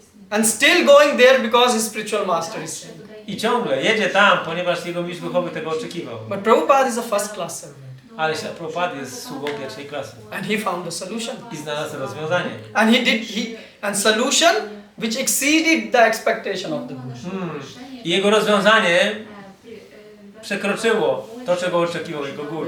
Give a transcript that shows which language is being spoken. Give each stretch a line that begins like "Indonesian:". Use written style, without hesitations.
English: And still going there because his spiritual master is saying.
Polish: i ciągle jedzie tam, ponieważ jego mistrz duchowy tego oczekiwał.
English: But Prabhupada is a first class servant.
Polish: Ale Śla Prabhupada jest sługą pierwszej klasy
English: And he found the solution.
Polish: i znalazł rozwiązanie.
English: And solution which exceeded the expectation of the Guru.
Polish: I jego rozwiązanie przekroczyło to, czego oczekiwał jego guru.